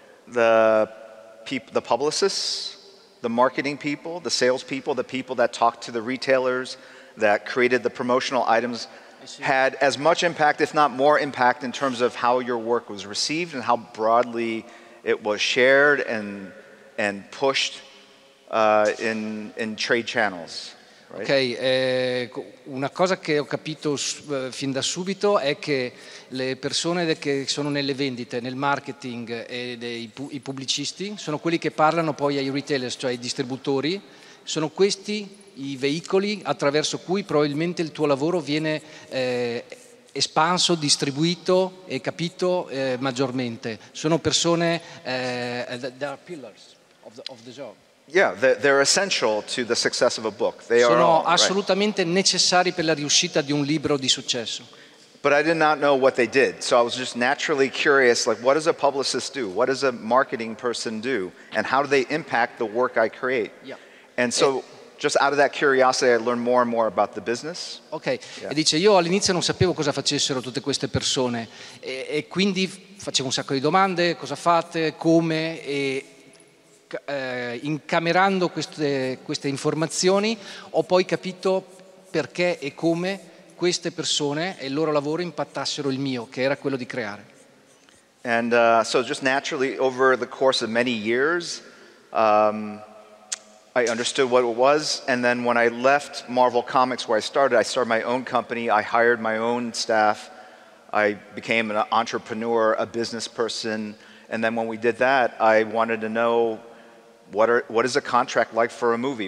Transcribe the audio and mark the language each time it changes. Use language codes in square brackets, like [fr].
[en] The publicists, the marketing people, the sales people, the people that talked to the retailers, that created the promotional items, had as much impact, if not more impact, in terms of how your work was received and how broadly it was shared and pushed in trade channels. Right? [it] Ok, una cosa che ho capito fin da subito è che le persone che sono nelle vendite, nel marketing e i pubblicisti sono quelli che parlano poi ai retailers, cioè ai distributori, sono questi i veicoli attraverso cui probabilmente il tuo lavoro viene espanso, distribuito e capito maggiormente. Sono persone, [en] they are pillars of the job. Yeah, they're essential to the success of a book. [it] Sono assolutamente necessari per la riuscita di un libro di successo. [en] But I did not know what they did, so I was just naturally curious, like, what does a publicist do? What does a marketing person do? And how do they impact the work I create? Yeah. And so just out of that curiosity, I learned more and more about the business. [it] Ok, yeah. E dice, io all'inizio non sapevo cosa facessero tutte queste persone e quindi facevo un sacco di domande, cosa fate, come, e incamerando queste informazioni ho poi capito perché e come queste persone e il loro lavoro impattassero il mio, che era quello di creare. [en] And so just naturally over the course of many years, I understood what it was, and then when I left Marvel Comics where I started my own company, I hired my own staff, I became an entrepreneur, a business person, and then when we did that, I wanted to know what is a contract like for a movie?